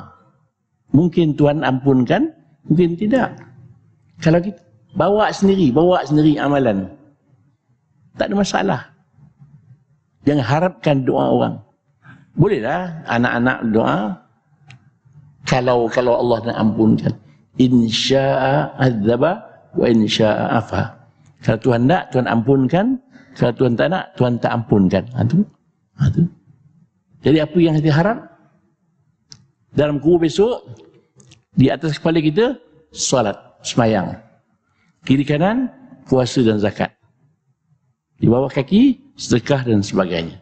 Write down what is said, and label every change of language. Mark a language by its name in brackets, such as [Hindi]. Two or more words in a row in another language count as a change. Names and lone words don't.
[Malay] Mungkin Tuhan ampunkan, mungkin tidak. Kalau kita bawa sendiri amalan, tak ada masalah. Jangan harapkan doa orang. Bolehlah anak-anak doa, kalau Allah nak ampunkan. [Arabic] إن شاء عذب وإن شاء عفا. [Malay] Kalau Tuhan nak, Tuhan ampunkan. Kalau Tuhan tak nak, Tuhan tak ampunkan. Itu. Jadi apa yang kita harap? Dalam kubur besok, di atas kepala kita, solat, semayang. Kiri kanan, puasa dan zakat. Di bawah kaki, sedekah dan sebagainya.